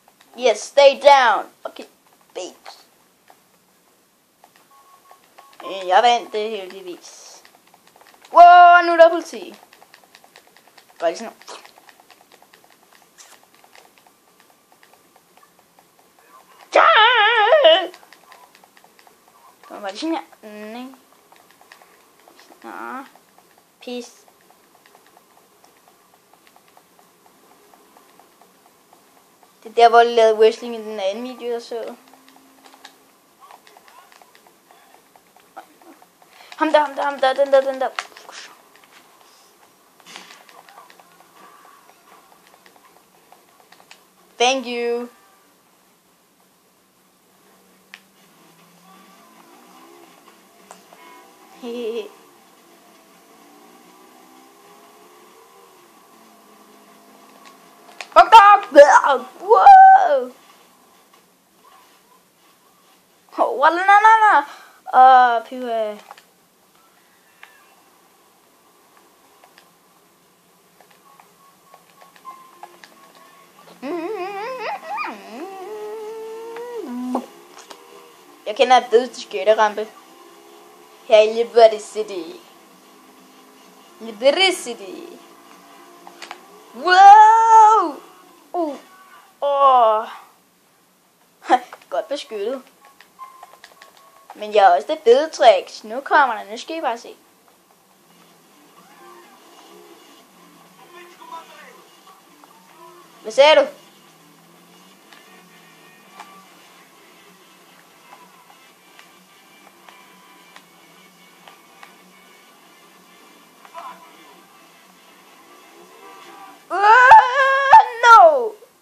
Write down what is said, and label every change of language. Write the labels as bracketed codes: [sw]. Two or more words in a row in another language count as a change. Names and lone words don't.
[en] Yes, stay down. Okay, babes. [da] Jeg vandt det heldigvis. Wow, nu er der politi. Gør lige sådan. Kom bare lige sådan her. Nej. Nå. Peace. Det er der, hvor de lavede wrestling i den anden video, jeg så. Ham der, den der. [en] Thank you. Hehehe. Wow. Oh, no. [da] Pyha. Jeg kender et bedste skøtterampe her i Liberty City. Liberty City. Wow! Godt beskyttet. Men jeg har også det fede tricks. Nu kommer der. Nu skal I bare se. Hvad sagde du? [en] No!